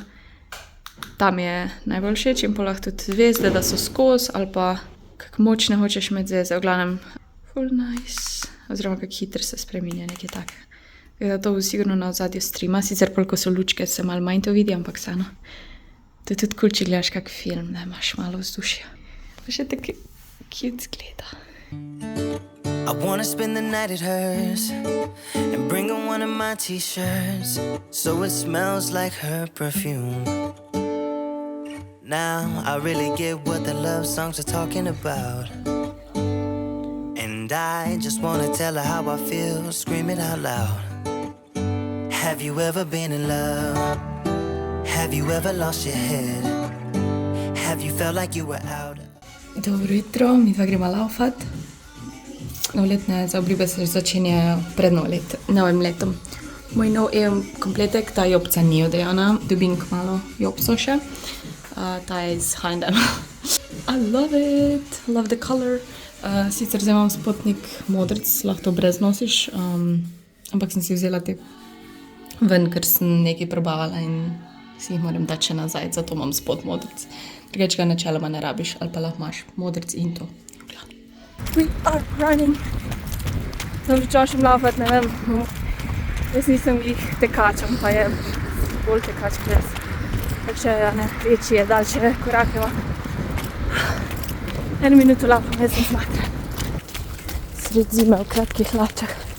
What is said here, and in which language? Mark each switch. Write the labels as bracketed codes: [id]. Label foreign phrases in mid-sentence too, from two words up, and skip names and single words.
[sl] Ta mi je najbolj všeč in pa lahko tudi zvezde, da so skozi ali pa kako močne hočeš imeti zvezde. V glavnem, [en] full nice. [sl] Oziroma, kako hitro se spreminja nekaj tak. To bo sigurno na ozadju streama. Sicer koliko so lučke, se malo manj to vidi, ampak vseeno. To je tudi cool, če gledaš kak film, da imaš malo vzdušja. Pa še tako cute zgleda. [en] I wanna spend the night at hers and bring her one of my t-shirts so it smells like her perfume. Now I really get what the love songs are talking about, and I just wanna tell her how I feel, scream it out loud. Have you ever been in love? Have you ever lost your head? Have you felt like you were out? [sl] Dobro jutro, mi dva gremo laufat. Novoletne zaobljube se začenjajo pred novim letom. Moj nov kompletek, ta jopca ni odejana, dobim kmalo jopco še. Ta je iz H&M. [en] I love it, love the color. [sl] Sicer zdaj imam spodnik modrc, lahko to brez nosiš, ampak sem si vzela te ven, ker sem nekaj probavala in si jih moram dati še nazaj, zato imam spod modrc. Drugače ga načeloma ne rabiš, ali pa lahko imaš modrc in to. [en] We are running. [sl] Zdaj včasem laufat, ne vem, jaz nisem jih tekačem, pa je bolj tekač ples. Takže večje, daljše korake imam. 1 minuto laufam, jaz sem smatran. Sred zime v kratkih hlačah.